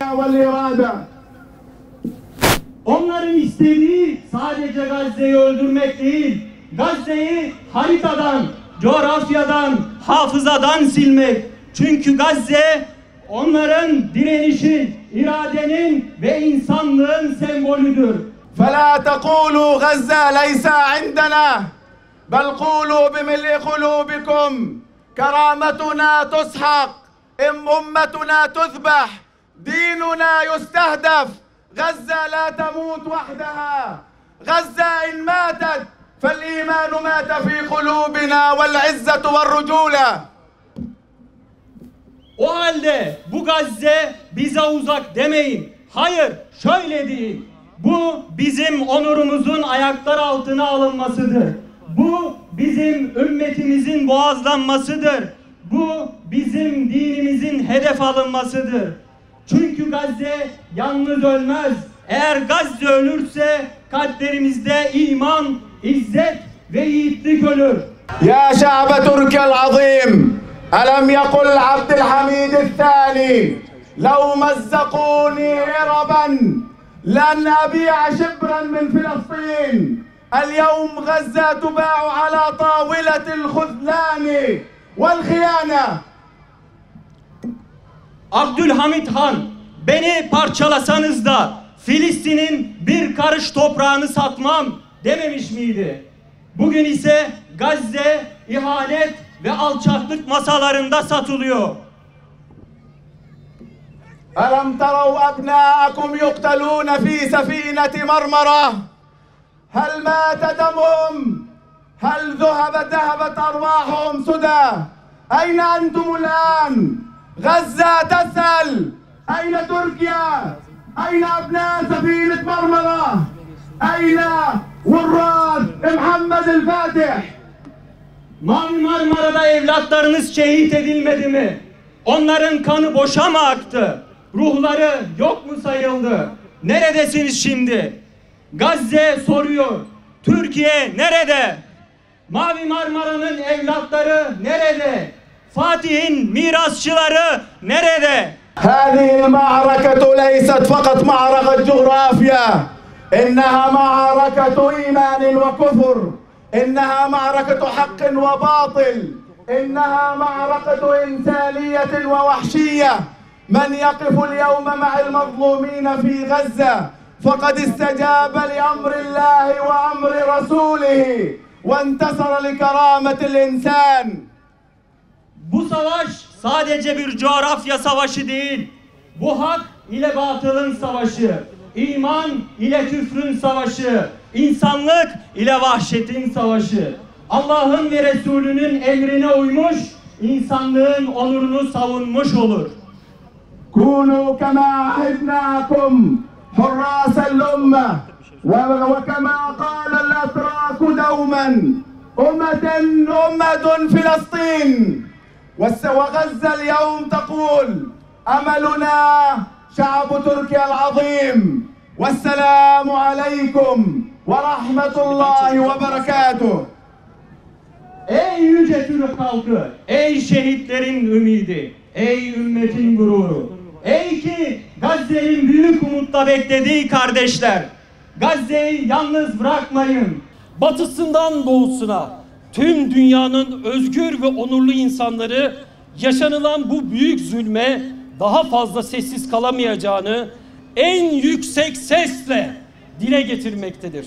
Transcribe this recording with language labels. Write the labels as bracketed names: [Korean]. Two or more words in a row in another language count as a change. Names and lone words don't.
[Turkish] Onların istediği sadece Gazze'yi öldürmek değil, Gazze'yi haritadan, coğrafyadan, hafızadan silmek. Çünkü Gazze onların direnişin, iradenin ve insanlığın sembolüdür. [Arabic] فَلَا تَقُولُوا غَزَّةَ لَيْسَ عِنْدَنَا بَلْ قُولُوا بِمِلْءِ قُلُوبِكُمْ كَرَامَتُنَا تُسْحَقْ أُمَّتُنَا تُذْبَحْ دِينُنَا يُسْتَهْدَفْ غزة لا تموت وحدها غزة إن ماتت فالإيمان مات في قلوبنا والعزة والرجولة. [Turkish] O halde bu Gazze bize uzak demeyin. Hayır, şöyle değil. Bu bizim onurumuzun ayaklar altına alınmasıdır. Bu bizim ümmetimizin boğazlanmasıdır. Bu bizim dinimizin hedef alınmasıdır. Çünkü Gazze yalnız ölmez. Eğer Gazze ölürse kalplerimizde iman, izzet ve yiğitlik ölür. [Arabic] يا شعب تركيا العظيم، ألم يقل Abdülhamid الثاني لو مزقوني عربا لن أبيع شبرا من فلسطين اليوم غزة تباع على طاولة الخذلان والخيانة. [Turkish] Abdülhamid Han, beni parçalasanız da Filistin'in bir karış toprağını satmam dememiş miydi? Bugün ise Gazze ihanet ve alçaklık masalarında satılıyor. [Arabic] ألم تروا أبناءكم يقتلون في سفينة مرمرة؟ هل مات دمهم؟ هل ذهبت أرواحهم سدى؟ أين أنتم الآن؟ غزة تسأل أين تركيا؟ أين أبناء سفينة مرمرة؟ أين وراث محمد الفاتح؟ [Turkish] Mavi Marmara'da evlatlarınız şehit edilmedi mi? Onların kanı boşa mı aktı? Ruhları yok mu sayıldı? Neredesiniz şimdi? Gazze soruyor. Türkiye nerede? Mavi Marmara'nın evlatları nerede? Fatih'in mirasçıları nerede? [Arabic] هذه المعركة ليست فقط معركة جغرافيا، إنها معركة إيمان وكفر، إنها معركة حق وباطل، إنها معركة إنسانية ووحشية. من يقف اليوم مع المظلومين في غزة فقد استجاب لأمر الله وأمر رسوله وانتصر لكرامة الإنسان. [Turkish] Bu savaş sadece bir coğrafya savaşı değil. Bu hak ile batılın savaşı, iman ile küfrün savaşı, insanlık ile vahşetin savaşı. Allah'ın ve Resulünün emrine uymuş, insanlığın onurunu savunmuş olur. [Arabic] كونوا كما عهدناكم حراس الأمة وكما قال الأتراك دوما أمة فلسطين وغزة اليوم تقول أملنا شعب تركيا العظيم والسلام عليكم ورحمة الله وبركاته. [Turkish] Ey yüce Türk halkı, ey şehitlerin ümidi, ey ümmetin gururu, ey ki Gazze'nin büyük umutla beklediği kardeşler, Gazze'yi yalnız bırakmayın. Batısından doğusuna tüm dünyanın özgür ve onurlu insanları yaşanılan bu büyük zulme daha fazla sessiz kalamayacağını en yüksek sesle dile getirmektedir.